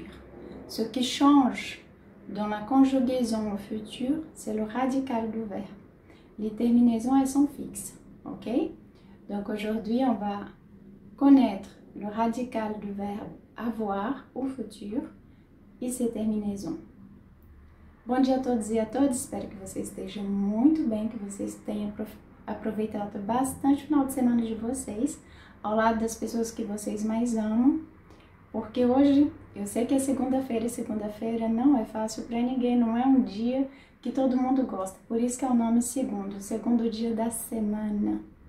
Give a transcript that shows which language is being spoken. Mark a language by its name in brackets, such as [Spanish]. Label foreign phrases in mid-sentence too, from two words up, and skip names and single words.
[French] Ce qui change dans la conjugaison au futur, c'est le radical du verbe. Les terminaisons, elles sont fixes. Ok? Donc aujourd'hui, on va connaître le radical du verbe avoir au futur e ses terminaisons. [Portuguese] Bom dia a todos e a todas, espero que vocês estejam muito bem, que vocês tenham aproveitado bastante o final de semana de vocês, ao lado das pessoas que vocês mais amam, porque hoje, eu sei que é segunda-feira e segunda-feira não é fácil para ninguém, não é um dia que todo mundo gosta, por isso que é o nome segundo, segundo dia da semana.